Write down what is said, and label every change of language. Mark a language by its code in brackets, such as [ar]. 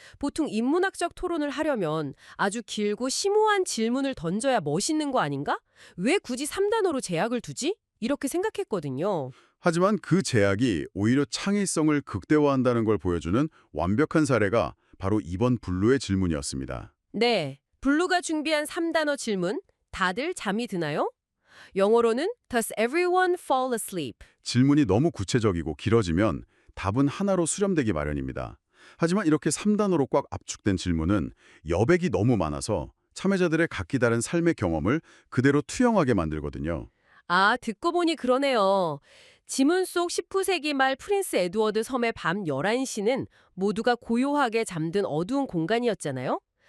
[ko] 보통 인문학적 토론을 하려면 아주 길고 심오한 질문을 던져야 멋있는 거 아닌가? 왜 굳이 3단어로 제약을 두지? 이렇게 생각했거든요. 하지만 그 제약이 오히려 창의성을 극대화한다는 걸 보여주는 완벽한 사례가 바로 이번 블루의 질문이었습니다. 네, 블루가 준비한 3단어 질문. 다들 잠이 드나요? 영어로는 [en] Does everyone fall asleep? [ko] 질문이 너무 구체적이고 길어지면 답은 하나로 수렴되기 마련입니다. 하지만 이렇게 3단어로 꽉 압축된 질문은 여백이 너무 많아서 참여자들의 각기 다른 삶의 경험을 그대로 투영하게 만들거든요. 듣고 보니 그러네요. 지문 속 19세기 말 프린스 에드워드 섬의 밤 11시는 모두가 고요하게 잠든 어두운 공간이었잖아요.